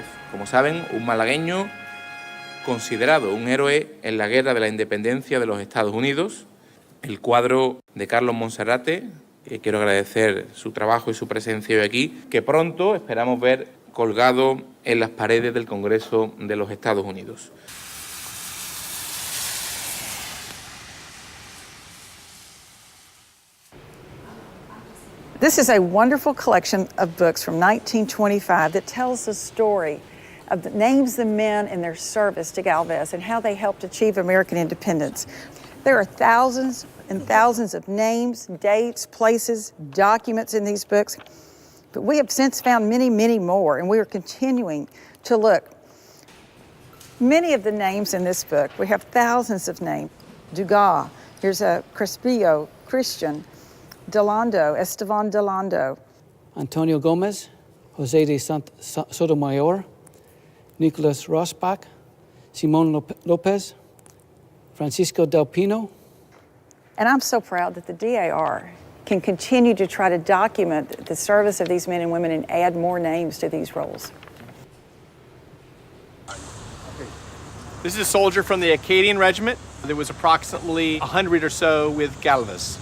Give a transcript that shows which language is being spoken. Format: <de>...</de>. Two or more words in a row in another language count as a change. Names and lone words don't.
<es>Como saben, un malagueño considerado un héroe en la guerra de la independencia de los Estados Unidos. El cuadro de Carlos Monserrate, que quiero agradecer su trabajo y su presencia hoy aquí, que pronto esperamos ver colgado en las paredes del Congreso de los Estados Unidos.</es> <en>This is a wonderful collection of books from 1925 that tells the story of the names of the men and their service to Galvez and how they helped achieve American independence. There are thousands and thousands of names, dates, places, documents in these books. But we have since found many, many more, and we are continuing to look. Many of the names in this book, we have thousands of names. Dugas, here's a Crespillo, Christian, Delando, Esteban Delando. Antonio Gomez, Jose de Sotomayor, Nicolas Rosbach, Simon Lopez, Francisco del Pino. And I'm so proud that the DAR can continue to try to document the service of these men and women and add more names to these roles. This is a soldier from the Acadian Regiment. There was approximately 100 or so with Galvez.</en>